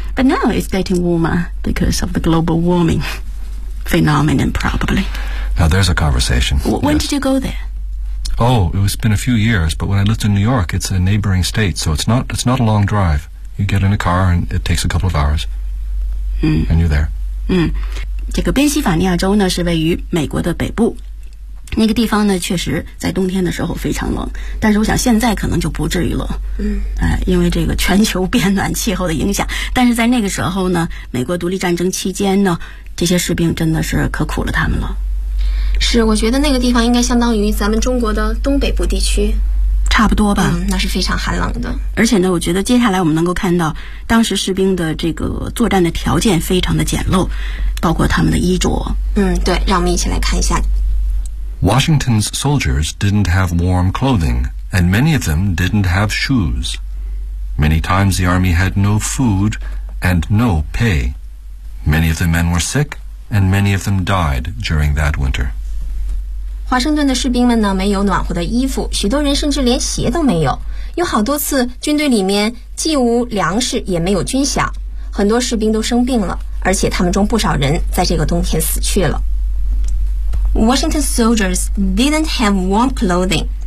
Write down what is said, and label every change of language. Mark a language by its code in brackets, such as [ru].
[en] But now it's getting warmer because of the global warming phenomenon, probably. Now there's a conversation. When、yes. did you go there? Oh, it's been a few years, but when I lived in New York, it's a neighboring state, so it's not a long drive. You get in a car and it takes a couple of hours.、 Mm. And you're there.、 [zh] Mm. 这个宾夕法尼亚州呢是位于美国的北部。那个地方呢确实在冬天的时候非常冷，但是我想现在可能就不至于了、嗯因为这个全球变暖气候的影响，但是在那个时候呢，美国独立战争期间呢，这些士兵真的是可苦了他们了。是，我觉得那个地方应该相当于咱们中国的东北部地区。差不多吧、嗯、那是非常寒冷的。而且呢我觉得接下来我们能够看到当时士兵的这个作战的条件非常的简陋，包括他们的衣着。嗯，对，让我们一起来看一下。 [en] Washington's soldiers didn't have warm clothing, and many of them didn't have shoes. Many times the army had no food and no pay. Many of the men were sick, and many of them died during that winter. [zh] 华盛顿的士兵们呢，没有暖和的衣服，许多人甚至连鞋都没有。有好多次，军队里面既无粮食，也没有军饷。很多士兵都生病了，而且他们中不少人在这个冬天死去了。 [en] Washington soldiers didn't have warm clothing.